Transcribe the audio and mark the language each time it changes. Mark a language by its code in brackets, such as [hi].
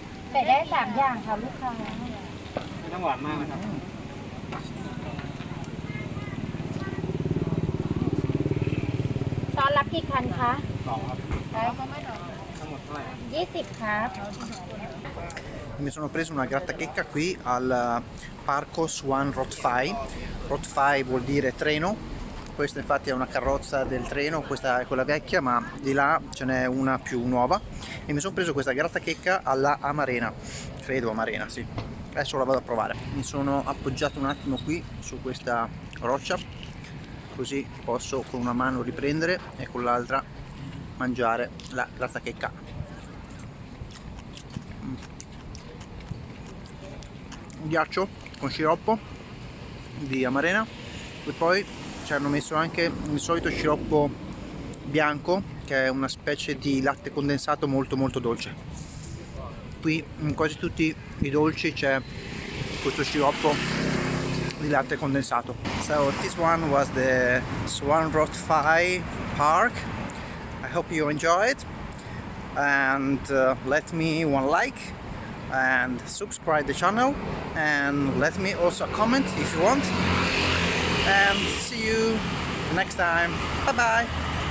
[th] ใส่ได้3 อย่างค่ะลูกค้าไม่ต้องหวานมากนะครับตอนรับกี่คันคะ2 ครับได้ทั้งหมดเท่าไหร่20 ครับ [it] Mi sono preso una grattachecca qui al parco SUAN ROT FAI. ROT FAI vuol dire treno. Questa infatti è una carrozza del treno, questa è quella vecchia, ma di là ce n'è una più nuova. E mi sono preso questa grattachecca alla Amarena, credo Amarena, sì. Adesso la vado a provare. Mi sono appoggiato un attimo qui su questa roccia, così posso con una mano riprendere e con l'altra mangiare la grattachecca. Ghiaccio con sciroppo di Amarena e poi ci hanno messo anche il solito sciroppo bianco, che è una specie di latte condensato molto dolce. Qui in quasi tutti i dolci c'è questo sciroppo di latte condensato. [en] So this one was the SUAN ROT FAI park. I hope you enjoy it, and let me one like and subscribe the channel, and let me also a comment if you want, and see you next time. Bye bye.